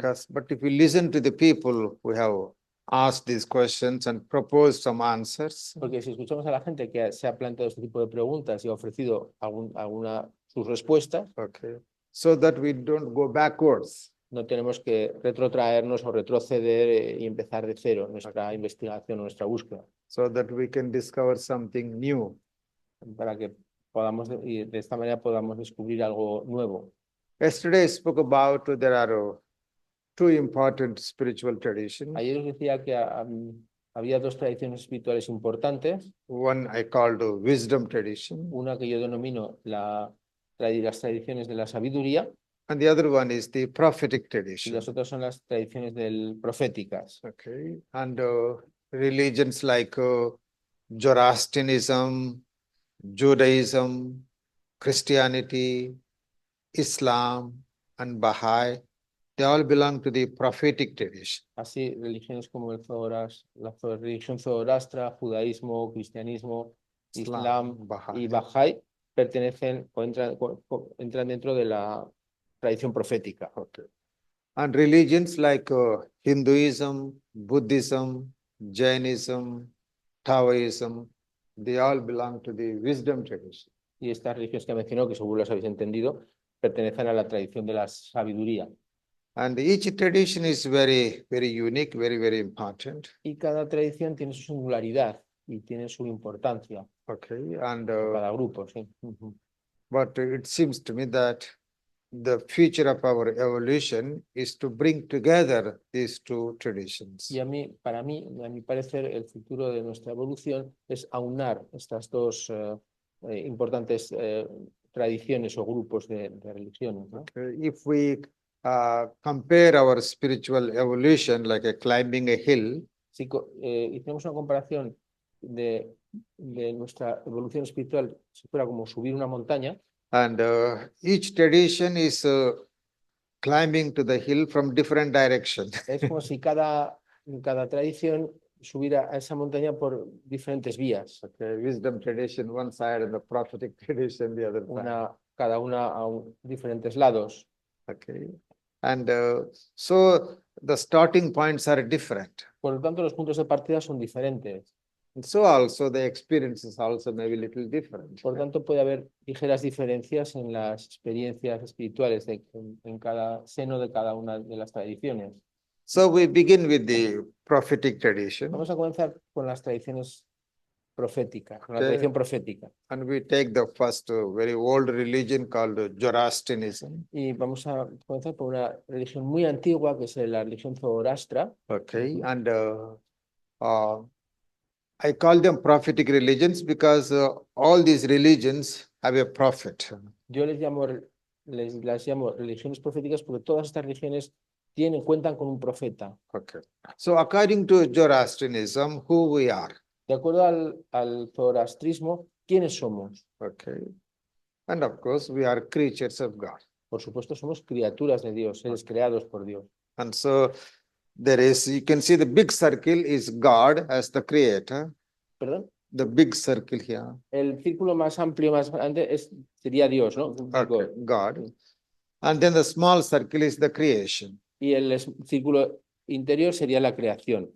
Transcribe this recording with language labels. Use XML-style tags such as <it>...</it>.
<en>But if we listen to the people who have asked these questions and proposed some answers,</en> <es>Porque si escuchamos a la gente que se ha planteado este tipo de preguntas y ha ofrecido sus respuestas,</es> <en>okay, so that we don't go backwards.</en> <es>no tenemos que retrotraernos o retroceder y empezar de cero nuestra investigación, nuestra búsqueda,</es> <en>So that we can discover something new.</en> <es>para que podamos, y de esta manera podamos descubrir algo nuevo.</es> <en>Yesterday I spoke about there are two important spiritual traditions.</en> <es>Ayer os decía que había dos tradiciones espirituales importantes.</es> <en>One I called wisdom tradition,</en> <es>Una que yo denomino las tradiciones de la sabiduría,</es> <en>and the other one is the prophetic</en> <es>y</es> <en>tradition.</en> <es>las otras son las tradiciones proféticas.</es> <en>Okay, and religions like Zoroastrianism, Judaism, Christianity, Islam, and Baha'i, they all belong to the prophetic tradition.</en> <es>Así, religiones como la religión zoroastra, judaísmo, cristianismo, Islam y Baha'i pertenecen o entran dentro de la tradición profética.</es> <en>Okay. And religions like Hinduism, Buddhism, Jainism, Taoism, they all belong to the wisdom tradition.</en> <es>Y estas religiones que mencionó, que seguro las habéis entendido, pertenecen a la tradición de la sabiduría.</es> <en>And each tradition is very, very unique, very, very important.</en> <es>Y cada tradición tiene su singularidad y tiene su importancia.</es> <en>Okay, and</en> <es>cada grupo, sí.</es> <en>but it seems to me that the future of our evolution is to bring together these two traditions.</en> <es>Y para mí, a mi parecer, el futuro de nuestra evolución es aunar estas dos importantes tradiciones o grupos de religiones, ¿no?</es> <en>Okay, if we compare our spiritual evolution like a climbing a hill,</en> <es>Si hicimos una comparación de nuestra evolución espiritual, si fuera como subir una montaña,</es> <en>and each tradition is climbing to the hill from different direction.</en> <es>es como si cada tradición subiera a esa montaña por diferentes vías.</es> <en>Okay, wisdom tradition one side and the prophetic tradition the other side.</en> <es>Cada una a diferentes lados.</es> <en>Okay, and so the starting points are different.</en> <es>Por lo tanto, los puntos de partida son diferentes.</es> <en>And so also the experiences also may be a little different.</en> <es>Por tanto, puede haber ligeras diferencias en las experiencias espirituales en cada seno de cada una de las tradiciones.</es> <en>So we begin with the prophetic tradition.</en> <es>Vamos a comenzar con las tradiciones proféticas, con la</es> <en>Okay.</en> <es>tradición profética.</es> <en>And we take the first very old religion called Zoroastrianism.</en> <es>Y vamos a comenzar por una religión muy antigua, que es la religión zoroastra.</es> <en>Okay, and I call them prophetic religions because all these religions have a prophet.</en> <es>Yo las llamo religiones proféticas porque todas estas religiones cuentan con un profeta.</es> <en>Okay, so according to Zoroastrianism, who we are?</en> <es>De acuerdo al zoroastrismo, ¿quiénes somos?</es> <en>Okay, and of course we are creatures of God.</en> <es>Por supuesto, somos criaturas de Dios, seres creados por Dios.</es> <en>And so there is, you can see the big circle is God as the creator.</en> <es>¿Perdón?</es> <en>The big circle here.</en> <es>El círculo más amplio, más grande, sería Dios, ¿no?</es> <en>Okay, God. And then the small circle is the creation.</en> <es>Y el círculo interior sería la creación.</es>